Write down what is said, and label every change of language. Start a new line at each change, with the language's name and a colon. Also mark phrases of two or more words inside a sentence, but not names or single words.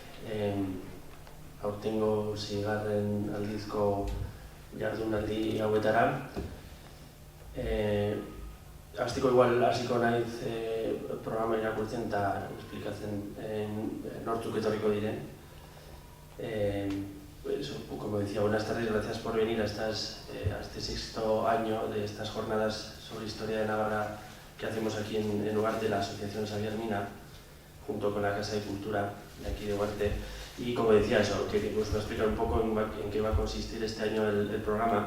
Basque: Aurtengo 6. aldizko jardunaldi hauetara. Hasiko naiz programa irakurtzen eta esplikatzen nortzuk etorriko diren.
Spanish: Como decía, buenas tardes, gracias por venir a este 6º año de estas jornadas sobre historia de Navarra que hacemos aquí en Ugarte, la Asociación Xavier Mina, junto con la Casa de Cultura de aquí de Ugarte. Y como decía, eso, que os voy a explicar un poco en qué va a consistir este año el programa.